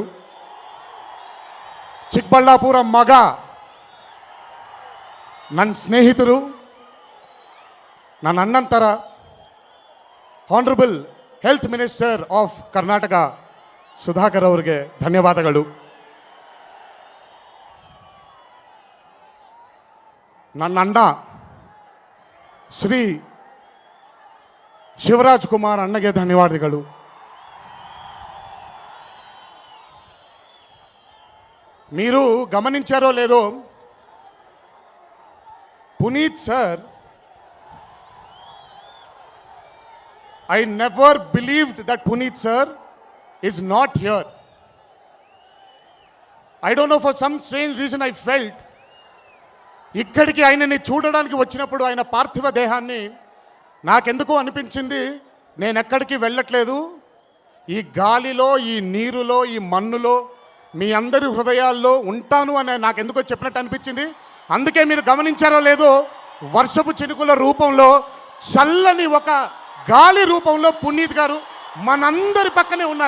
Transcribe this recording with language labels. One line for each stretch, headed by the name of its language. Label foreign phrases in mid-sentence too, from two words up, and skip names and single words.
Kannada: ಚಿಕ್ಕಬಳ್ಳಾಪುರ ಮಗ, ನನ್ನ ಸ್ನೇಹಿತರು, ನನ್ನ ಅಣ್ಣಂತರ
English: Honorable Health Minister of Karnataka
Kannada: ಸುಧಾಕರ್ ಅವರಿಗೆ ಧನ್ಯವಾದಗಳು. ನನ್ನ ಅಣ್ಣ ಶ್ರೀ ಶಿವರಾಜ್ ಕುಮಾರ್ ಅಣ್ಣಗೆ ಧನ್ಯವಾದಗಳು.
Telugu: మీరు గమనించారో లేదో, పునీత్ సార్,
English: I never believed that Puneet sir is not here. I don't know, for some strange reason I felt
Telugu: ఇక్కడికి ఆయనని చూడడానికి వచ్చినప్పుడు ఆయన పార్థివ దేహాన్ని నాకెందుకో అనిపించింది, నేను ఎక్కడికి వెళ్ళట్లేదు, ఈ గాలిలో, ఈ నీరులో, ఈ మన్నులో, మీ అందరి హృదయాల్లో ఉంటాను అని నాకెందుకో చెప్పినట్టు అనిపించింది. అందుకే మీరు గమనించారో లేదో, వర్షపు చినుకుల రూపంలో, చల్లని ఒక గాలి రూపంలో పునీత్ గారు మనందరి పక్కనే ఉన్నారు.